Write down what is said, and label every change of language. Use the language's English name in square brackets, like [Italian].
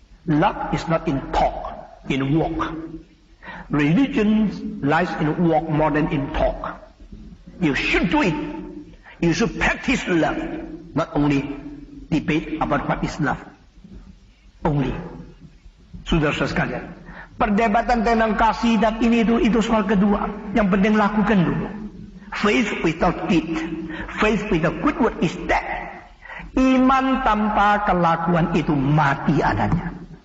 [English] Love is not in talk, in walk. Religion lies in walk more than in talk. You should do it. You should practice love. Not only debate about what is love. Only. [Indonesian] Saudara-saudara sekalian, perdebatan tentang kasih dan ini itu soal kedua. Yang penting lakukan dulu. [English] Faith without deed, faith without good word is dead. [Indonesian] Iman tanpa kelakuan itu mati adanya.